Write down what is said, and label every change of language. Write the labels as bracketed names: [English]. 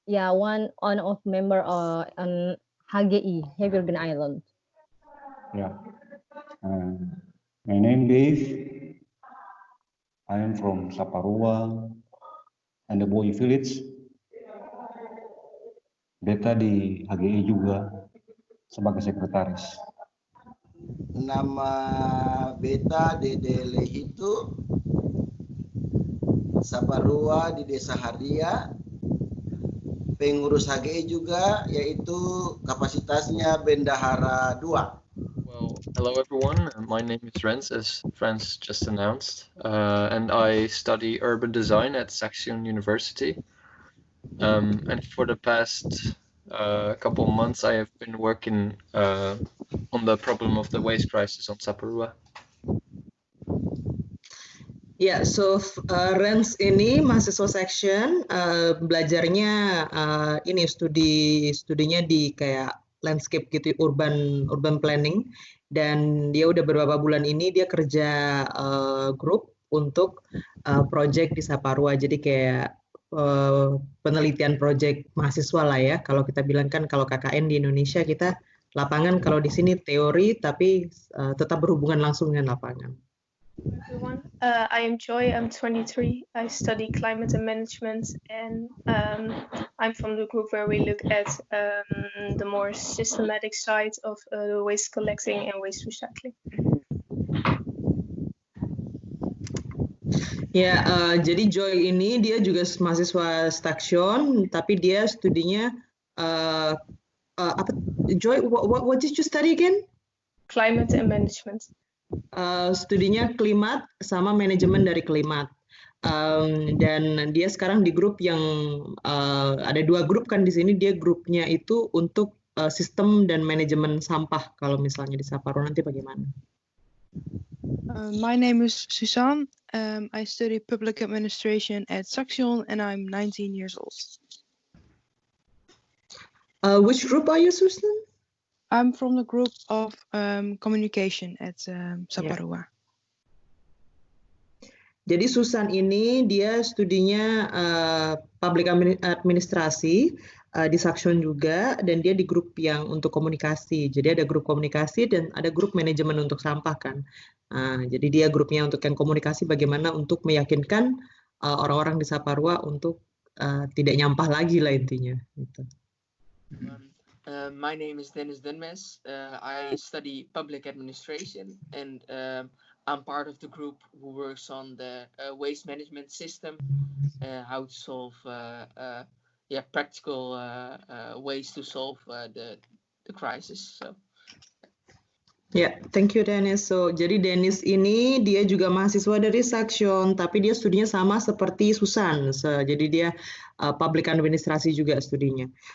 [English] Yeah, one of member on HGI, Happy Urban Island. Yeah. My name is. I am from Saparua and the Boy Village. [Indonesian] Beta di HGI juga sebagai sekretaris. Nama Beta Dede Lehitu, Saparua di Desa Hardia, pengurus HGI juga, yaitu kapasitasnya Bendahara 2. [English] Well, hello everyone. My name is Rens, as Frans just announced, and I study urban design at Saxion University. And for the past couple of months, I have been working on the problem of the waste crisis on Saparua. [Indonesian] Ya, so Rens ini mahasiswa Saxion, belajarnya ini studinya di kayak landscape gitu, urban planning, dan dia udah beberapa bulan ini dia kerja grup untuk project di Saparua, jadi kayak penelitian project mahasiswa lah ya. Kalau kita bilang kan kalau KKN di Indonesia kita lapangan, kalau di sini teori tapi tetap berhubungan langsung dengan lapangan. [English] Everyone, I am Joy. I'm 23. I study climate and management, and I'm from the group where we look at the more systematic side of waste collecting and waste recycling. [Indonesian] Ya, jadi Joy ini dia juga mahasiswa Saxion, tapi dia studinya apa? [English] Joy, what did you study again? Climate and management. [Indonesian] Studinya klimat sama manajemen dari klimat, dan dia sekarang di grup yang ada 2 grup kan di sini. Dia grupnya itu untuk sistem dan manajemen sampah. Kalau misalnya di Saparua nanti bagaimana? [English] My name is Suzanne. I study public administration at Saxion, and I'm 19 years old. Which group are you, Susan? I'm from the group of communication at Saparua. [Indonesian] Jadi Susan ini dia studinya public administrasi di Saxion juga, dan dia di grup yang untuk komunikasi. Jadi ada grup komunikasi dan ada grup manajemen untuk sampah kan. Jadi dia grupnya untuk yang komunikasi, bagaimana untuk meyakinkan orang-orang di Saparua untuk tidak nyampah lagi lah intinya. Gitu. [English] My name is Dennis Dunmes. I study public administration, and I'm part of the group who works on the waste management system, how to solve practical ways to solve the crisis. So. Ya, thank you Dennis. [Indonesian] So, jadi Dennis ini dia juga mahasiswa dari Saxion, tapi dia studinya sama seperti Susan. Jadi dia public administrasi juga studinya.